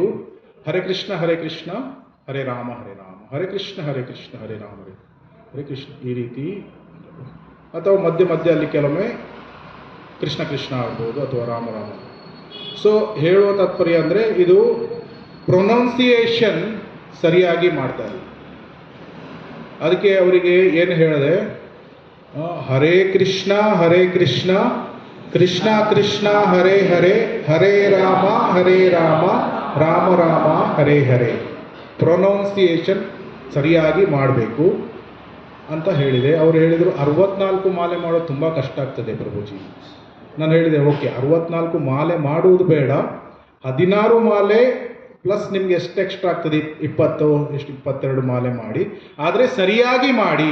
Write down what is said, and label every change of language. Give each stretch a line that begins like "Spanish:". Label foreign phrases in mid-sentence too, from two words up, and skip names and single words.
Sanskrit: हरे कृष्ण हरे राम हरे कृष्ण हरे राम हरे कृष्ण,
Kannada: ಈ ರೀತಿ. ಅಥವಾ ಮಧ್ಯೆ ಅಲ್ಲಿ ಕೆಲವೊಮ್ಮೆ ಕೃಷ್ಣ ಆಗ್ಬೋದು, ಅಥವಾ ರಾಮ. ಸೊ ಹೇಳುವ ತಾತ್ಪರ್ಯ ಅಂದರೆ ಇದು ಪ್ರೊನೌನ್ಸಿಯೇಷನ್ ಸರಿಯಾಗಿ ಮಾಡ್ತಾರೆ. ಅದಕ್ಕೆ ಅವರಿಗೆ ಏನು ಹೇಳಿದೆ,
Sanskrit: हरे कृष्ण कृष्ण कृष्ण हरे हरे हरे राम राम राम हरे हरे.
Kannada: ಪ್ರೊನೌನ್ಸಿಯೇಷನ್ ಸರಿಯಾಗಿ ಮಾಡಬೇಕು ಅಂತ ಹೇಳಿದೆ. ಅವರು ಹೇಳಿದರು 64 ಮಾಲೆ ಮಾಡೋದು ತುಂಬ ಕಷ್ಟ ಆಗ್ತದೆ ಪ್ರಭುಜಿ. ನಾನು ಹೇಳಿದೆ ಓಕೆ, 64 ಮಾಲೆ ಮಾಡುವುದು ಬೇಡ, 16 ಮಾಲೆ ಪ್ಲಸ್ ನಿಮ್ಗೆ ಎಷ್ಟು ಎಕ್ಸ್ಟ್ರಾ ಆಗ್ತದೆ, 22 ಮಾಲೆ ಮಾಡಿ, ಆದರೆ ಸರಿಯಾಗಿ ಮಾಡಿ.